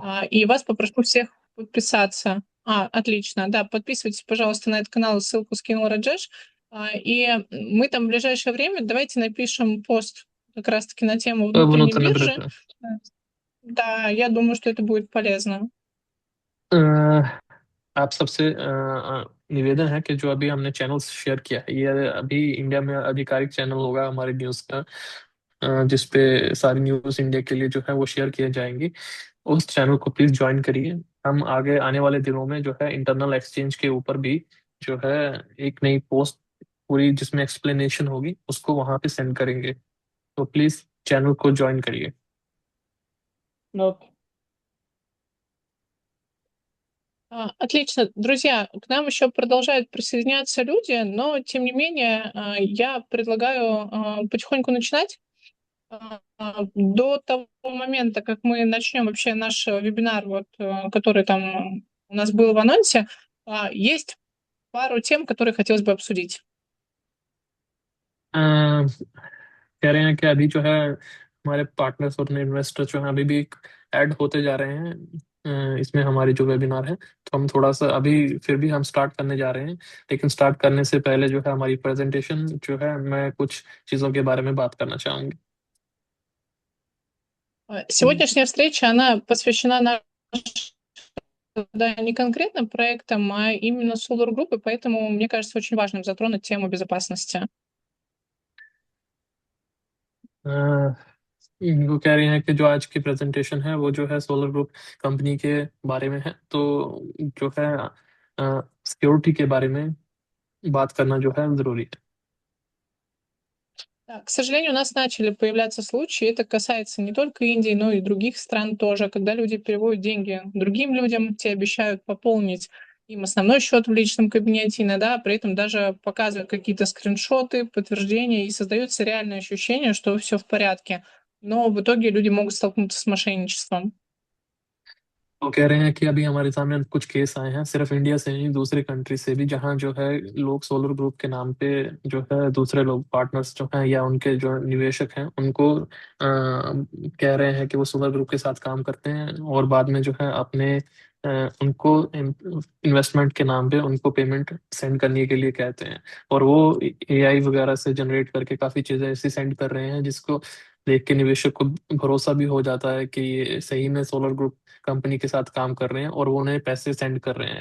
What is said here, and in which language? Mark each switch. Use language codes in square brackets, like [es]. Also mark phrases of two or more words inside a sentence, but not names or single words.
[ru] и вас попрошу всех подписаться. Отлично, да, подписывайтесь, пожалуйста, на этот канал, ссылку скинул Раджеш. И мы там в ближайшее время давайте напишем пост как раз-таки на тему внутренней внутренней биржи. биржи. Да, я думаю, что это будет полезно. [hi] आप सबसे निवेदन है कि जो अभी हमने चैनल शेयर किया है, ये अभी इंडिया में आधिकारिक चैनल होगा हमारे न्यूज़ का, जिसपे सारी न्यूज़ इंडिया के लिए जो है वो शेयर किए जाएंगी। उस चैनल को प्लीज़ ज्वाइन करिए। हम आगे आने वाले दिनों में जो है [en] internal exchange [hi] के ऊपर भी जो है एक नई पोस्ट पूरी जिसमें एक्सप्लेनेशन होगी, उसको वहां पे सेंड करेंगे, तो प्लीज़ चैनल को ज्वाइन करिए। [en] Okay. [ru] Отлично. Друзья, к нам еще продолжают присоединяться люди, но тем не менее я предлагаю потихоньку начинать. До того момента, как мы начнем вообще наш вебинар, вот, который там у нас был в анонсе, есть пару тем, которые хотелось бы обсудить. [hi] कह रहे हैं कि अभी जो है हमारे पार्टनर्स और इन्वेस्टर जो हैं अभी भी ऐड होते जा रहे हैं इसमें हमारी जो वेबिनार है, तो हम थोड़ा सा अभी फिर भी हम स्टार्ट करने जा रहे हैं, लेकिन स्टार्ट करने से पहले जो है हमारी प्रेजेंटेशन जो है, मैं कुछ चीज़ों के बारे में बात करना चाहूँगी। [ru] Сегодняшняя встреча, она посвящена да, не конкретно проектам, а именно Solar Group, и поэтому, мне кажется, очень важным затронуть тему безопасности. [hi] वो कह रहे हैं कि जो आज की प्रेजेंटेशन है वो जो है सोलर ग्रुप कंपनी के बारे में है, तो जो है सिक्योरिटी के बारे में बात करना जो है जरूरी है। [ru] Да, к сожалению, у нас начали появляться случаи, это касается не только Индии, но и других стран тоже, когда люди переводят деньги другим людям, те обещают пополнить им основной счет в личном кабинете, иногда при этом даже показывают какие-то скриншоты, подтверждения, и создается реальное ощущение, что все в порядке. Но в итоге люди могут столкнуться с мошенничеством. [hi] वो कह रहे हैं कि अभी हमारे सामने कुछ केस आए हैं, सिर्फ इंडिया से नहीं दूसरी कंट्री से भी, जहां जो है लोग सोलर ग्रुप के नाम पे जो है दूसरे लोग पार्टनर्स जो हैं या उनके जो निवेशक हैं उनको कह रहे हैं कि वो सोलर ग्रुप के साथ काम करते हैं और बाद में जो है अपने उनको इन्वेस्टमेंट के नाम पे उनको पेमेंट सेंड करने के लिए कहते हैं, और वो एआई वगैरह से जनरेट करके काफी चीजें ऐसी सेंड कर रहे हैं जिसको देख के निवेशक को भरोसा भी हो जाता है कि ये सही में सोलर ग्रुप कंपनी के साथ काम कर रहे हैं और वो उन्हें पैसे सेंड कर रहे हैं।